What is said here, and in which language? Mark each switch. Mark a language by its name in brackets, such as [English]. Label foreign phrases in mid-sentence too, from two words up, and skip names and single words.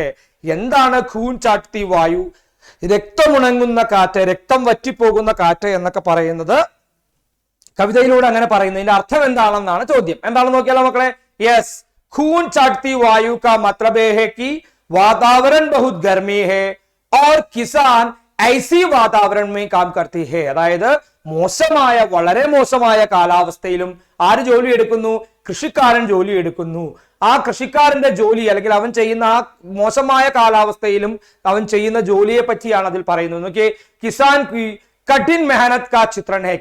[Hindi] എന്താണ് खून चाटती वायु? [Malayalam] രക്തമുണങ്ങുന്ന കാറ്റ്, രക്തം വറ്റിപ്പോകുന്ന കാറ്റ് എന്നൊക്കെ പറയുന്നത് കവിതയിലൂടെ അങ്ങനെ പറയുന്നതിന്റെ അർത്ഥം എന്താണെന്നാണ് ചോദ്യം. എന്താണെന്ന് നോക്കിയാലോ മക്കളെ? യെസ്, [Hindi] खून चाटती वायु का मतलब है कि वातावरण बहुत गर्मी है और किसान ऐसी वातावरण में काम करती है. [Malayalam] അതായത് മോശമായ, വളരെ മോശമായ കാലാവസ്ഥയിലും ആര് ജോലി എടുക്കുന്നു? കൃഷിക്കാരൻ ജോലി എടുക്കുന്നു. ആ കൃഷിക്കാരന്റെ ജോലി അല്ലെങ്കിൽ അവൻ ചെയ്യുന്ന ആ മോശമായ കാലാവസ്ഥയിലും അവൻ ചെയ്യുന്ന ജോലിയെ പറ്റിയാണ് അതിൽ പറയുന്നത്. [Hindi] നോക്കിയേ, किसान की कठिन मेहनत का चित्रण है.